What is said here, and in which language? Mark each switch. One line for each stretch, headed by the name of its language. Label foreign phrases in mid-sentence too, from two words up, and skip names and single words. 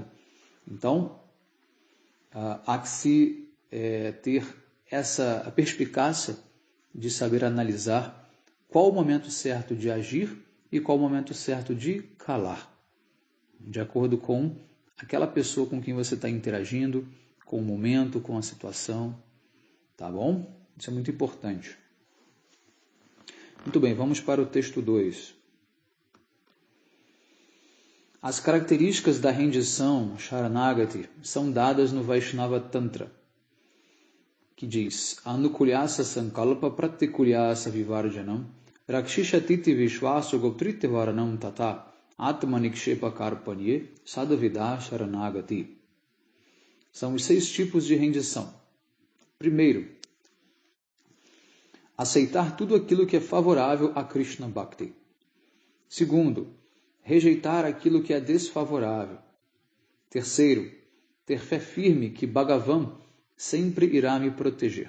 Portuguese: Então, há que se ter a perspicácia de saber analisar qual o momento certo de agir e qual o momento certo de calar, de acordo com aquela pessoa com quem você está interagindo, com o momento, com a situação, tá bom? Isso é muito importante. Muito bem, vamos para o texto 2. As características da rendição, Sharanagati, são dadas no Vaishnava Tantra, que diz:
Sanskrit: आनुकूल्यस्य संकल्प प्रातिकूल्यस्य विवर्जनम् रक्षिष्यतीति विश्वासो गोप्तृत्ववरणं तथा आत्मनिक्षेप कार्पण्ये षड्विधा शरणागति.
Portuguese: São os 6 tipos de rendição. Primeiro, aceitar tudo aquilo que é favorável a
Sanskrit: कृष्ण भक्ति.
Portuguese: Segundo, rejeitar aquilo que é desfavorável. Terceiro, ter fé firme que Bhagavan sempre irá me proteger.